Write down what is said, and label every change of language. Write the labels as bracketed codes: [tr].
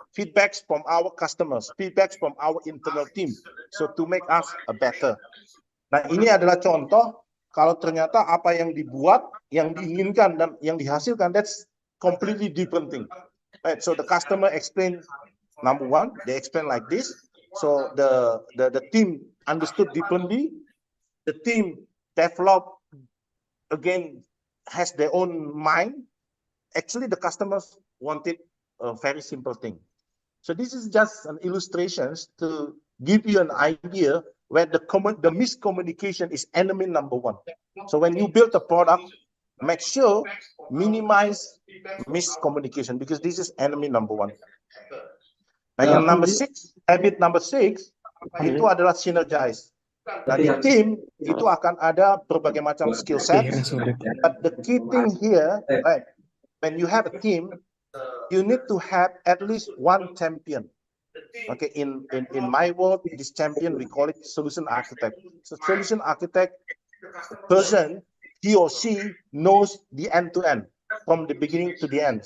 [en] Feedbacks from our customers, feedbacks from our internal team, so to make us a better. [id] Nah, ini adalah contoh kalau ternyata apa yang dibuat, yang diinginkan dan yang dihasilkan, [en] that's completely different thing. Right? So the customer explain number one, they explain like this. So the team understood differently. The team developed again has their own mind. Actually, the customers wanted a very simple thing. So this is just an illustration to give you an idea where the miscommunication is enemy number one. So when you build a product, make sure minimize miscommunication because this is enemy number one. [id] Nah, yang habit number 6 itu adalah synergize. Nah, di tim itu akan ada berbagai macam skill set. [en] But the key thing here, right, when you have a team, you need to have at least one champion. Okay, in my world, this champion we call it solution architect. So solution architect person, he or she knows the end to end from the beginning to the end.